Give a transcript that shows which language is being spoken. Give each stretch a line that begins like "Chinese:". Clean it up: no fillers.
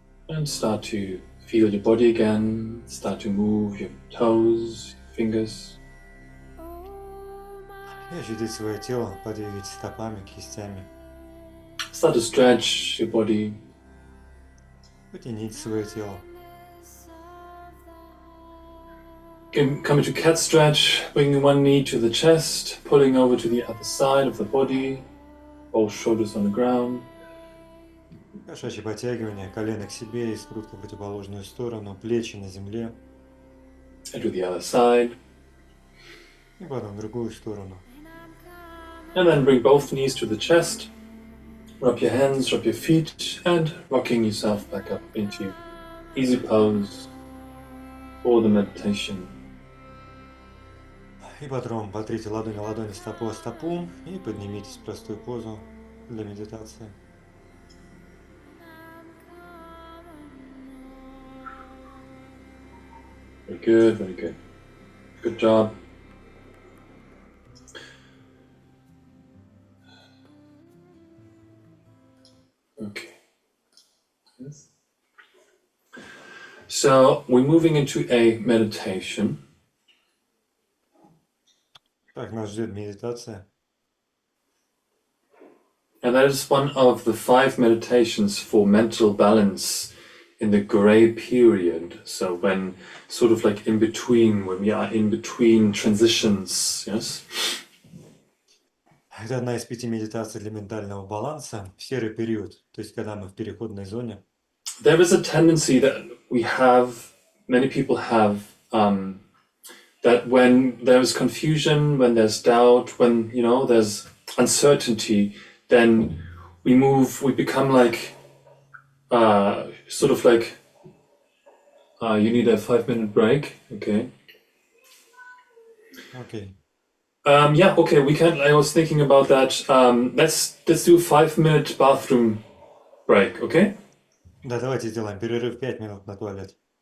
English: And start to feel your body again. Start to move your toes, fingers.
Russian: И ощутить свое тело, подвигать стопами, кистями.
English: Start to stretch your body.
Russian: Потяните свое тело.
English: Come into cat stretch, bringing one knee to the chest, pulling over to the other side of the body, both shoulders on the ground.
Russian: Кошачье подтягивание, колено к себе и скрутка в противоположную сторону, плечи на земле.
English: And to the other side.
Russian: И потом в другую сторону.
English: And then bring both knees to the chest. Rub your hands, rub your feet, and rocking yourself back up into easy pose for the meditation.
Russian: И потом потрите ладонь о ладони, стопу о стопу и поднимитесь в простую позу для медитации.
English: Very good, very good. Good job. Okay. Yes. So we're moving into a meditation.
Russian: Так, нас ждет медитация.
English: And that is one of the 5 meditations for mental balance in the gray period. So when sort of like in between, when we are in between transitions, yes?
Russian: Это одна из 5 медитаций для ментального баланса в серый период, то есть когда мы в переходной зоне.
English: There is a tendency that we have, many people have, that when there's confusion, when there's doubt, when, you know, there's uncertainty, then we become like, sort of like, you need a 5-minute break, okay?
Russian: Окей.
English: Yeah, okay, we can, I was thinking about that. Let's do a 5-minute bathroom break, okay?
Russian: Да, давайте сделаем перерыв 5 минут на туалет.